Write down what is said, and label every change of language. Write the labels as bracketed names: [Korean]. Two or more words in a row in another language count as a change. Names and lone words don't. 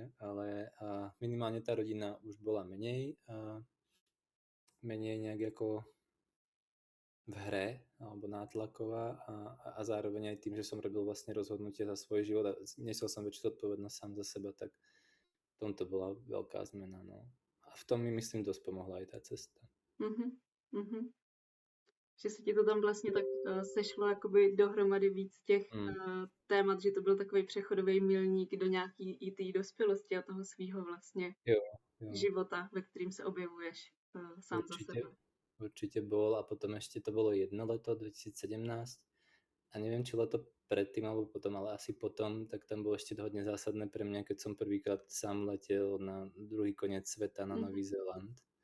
[Slovak] Ale minimálne tá rodina už bola menej nejak ako v hre alebo nátlaková a zároveň aj tým, že som robil vlastne rozhodnutie za svoj život a nesol som väčšiu zodpovednosť sám za seba, tak v tomto bola veľká zmena. No. A v tom mi myslím dosť pomohla aj tá cesta. [Czech] Že se ti to tam vlastně tak sešlo jakoby dohromady víc těch témat, že to byl takový přechodový milník do nějaký i té dospělosti a toho svýho vlastně života, ve kterým se objevuješ sám za sebe. [Slovak] Určite bol a potom ešte to bolo jedno leto, 2017 a neviem, či leto predtým alebo potom, ale asi potom, tak tam bolo ešte hodne zásadné pre mňa, keď som prvýkrát sám letel na druhý koniec sveta, na Nový Zéland.